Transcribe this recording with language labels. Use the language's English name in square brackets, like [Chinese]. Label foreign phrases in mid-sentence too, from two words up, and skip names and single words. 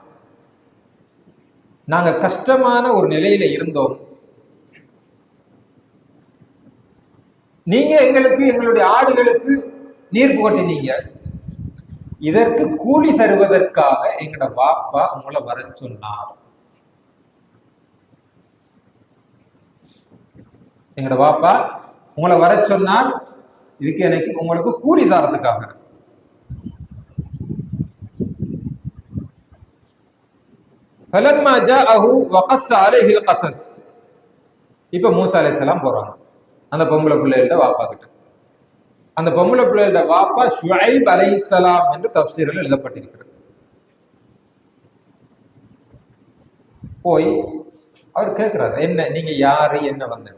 [Tamil] நாங்க கஷ்டமான ஒரு நிலையில இருந்தோம், நீங்க எங்களுக்கு எங்களுடைய ஆடுகளுக்கு நீர் புகட்டினீங்க, இதற்கு கூலி தருவதற்காக எங்கட பாப்பா உங்களை வர சொன்னார். எங்கட பாப்பா உங்களை வர சொன்னார், இதுக்கு எனக்கு உங்களுக்கு கூலி தரதுக்காக. [Arabic] فلما جاءه وقص عليه القصص. [Tamil] இப்ப மூசா அலைஹிஸ்ஸலாம் போறாங்க அந்த பொம்பளை பிள்ளைகளோட வாப்பா கிட்ட. அந்த பொம்பளை பிள்ளைகளோட வாப்பா ஷுஐப் அலைஹிஸ்ஸலாம் என்று தஃப்சீரில் எழுதப்பட்டிருக்கிறது. போய் அவர் கேட்கிறாரு, என்ன நீங்க யாரு, என்ன வந்தது?